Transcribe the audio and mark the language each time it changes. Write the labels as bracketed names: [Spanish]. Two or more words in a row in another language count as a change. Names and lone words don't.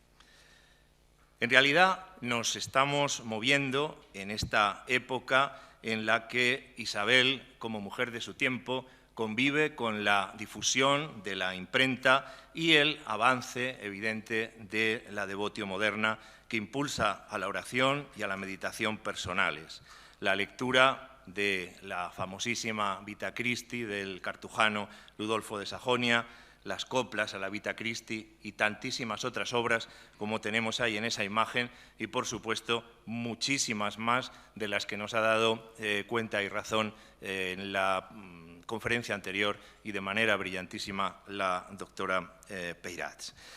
[Spanish] En realidad nos estamos moviendo en esta época en la que Isabel, como mujer de su tiempo, convive con la difusión de la imprenta y el avance evidente de la [Latin] devotio moderna [Spanish] que impulsa a la oración y a la meditación personales. La lectura de la famosísima Vita Christi del cartujano Ludolfo de Sajonia, las coplas a la Vita Christi y tantísimas otras obras como tenemos ahí en esa imagen y, por supuesto, muchísimas más de las que nos ha dado cuenta y razón en la conferencia anterior y de manera brillantísima la doctora Peirats.